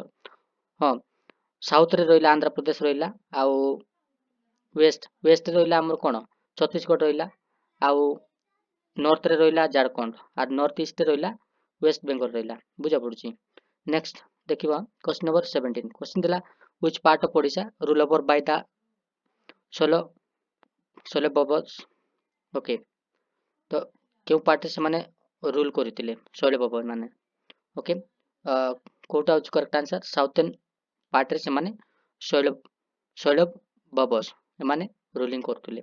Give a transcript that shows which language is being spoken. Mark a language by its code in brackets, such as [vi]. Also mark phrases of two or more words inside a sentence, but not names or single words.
[or] ହଁ, ସାଉଥରେ ରହିଲା ଆନ୍ଧ୍ରପ୍ରଦେଶ ରହିଲା, ଆଉ ୱେଷ୍ଟରେ ରହିଲା ଆମର କ'ଣ ଛତିଶଗଡ଼ ରହିଲା, ଆଉ ନର୍ଥରେ ରହିଲା ଝାଡ଼ଖଣ୍ଡ, ଆଉ [en] north eastରେ [or] ରହିଲା ୱେଷ୍ଟ ବେଙ୍ଗଲ ରହିଲା। ବୁଝା ପଡୁଛି। ନେକ୍ସଟ ଦେଖିବା [en] question number [or] 17। [en] କ୍ୱେଶ୍ଚିନ୍ ଦେଲା which part of ଓଡ଼ିଶା rule over by the ଶୈଳବବସ୍। [or] ଓକେ, ତ କେଉଁ ପାର୍ଟରେ ସେମାନେ ରୁଲ କରିଥିଲେ ଶୈଳବବ ମାନେ? ଓକେ, କୋଉଟା ହେଉଛି [en] correct answer? southern partରେ [or] ସେମାନେ ଶୈଳବବସ୍ ଏମାନେ ରୁଲିଂ କରୁଥିଲେ।